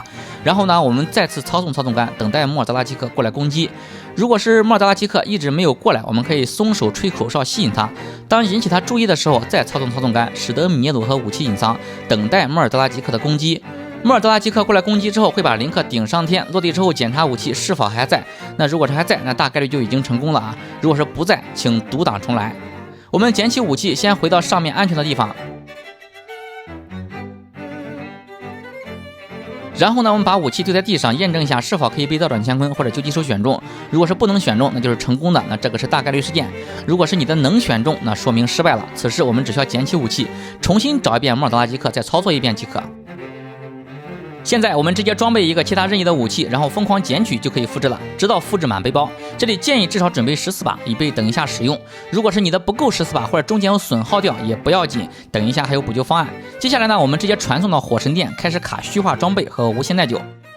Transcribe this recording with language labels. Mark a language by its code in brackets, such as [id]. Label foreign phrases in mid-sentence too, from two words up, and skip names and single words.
[zh] 然後呢我們再次操縱操縱桿，等待莫爾德拉吉克過來攻擊。如果是莫爾德拉吉克一直沒有過來，我們可以鬆手吹口哨吸引他。當引起他注意的時候，再操縱操縱桿，使得米涅tổ和武器隱藏，等待莫爾德拉吉克的攻擊。莫爾德拉吉克過來攻擊之後，會把林克頂上天，落地之後檢查武器是否還在。那如果是還在，那大概率就已經成功了啊。如果是不在，請讀檔重來。我們撿起武器，先回到上面安全的地方。然後呢，我們把武器丟在地上，驗證一下是否可以被倒轉乾坤或者狙擊手選中。如果是不能選中，那就是成功的，那這個是大概率事件。如果是你的能選中，那說明失敗了。此時我們只需要撿起武器，重新找一遍莫爾德拉吉克，再操作一遍即可。現在我們直接裝備一個其他任意的武器，然後瘋狂撿取就可以複製了，直到複製滿背包。這裡建議至少準備14把，以備等一下使用。如果是你的不夠14把，或者中間有損耗掉也不要緊，等一下還有補救方案。接下來呢，我們直接傳送到火神殿，開始卡虛化裝備和無限耐久。